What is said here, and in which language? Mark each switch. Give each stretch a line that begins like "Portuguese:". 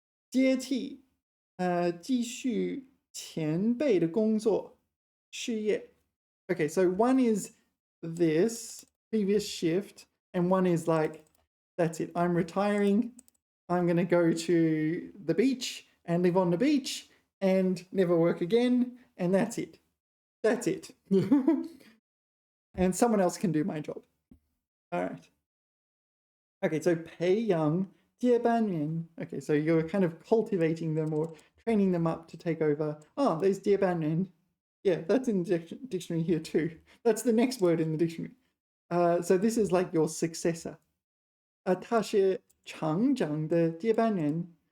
Chinese: 接替继续前辈的工作事业.
English: Okay, so one is this previous shift, and one is like, that's it, I'm retiring, I'm going to go to the beach and live on the beach and never work again, and that's it. That's it. And someone else can do my job. All right. Okay, so
Chinese: 培养接班人.
English: Okay, so you're kind of cultivating them or training them up to take over. Oh, there's 接班人. Yeah, that's in the dictionary here too. That's the next word in the dictionary. So this is like your successor.
Chinese: 他是厂长的接班人.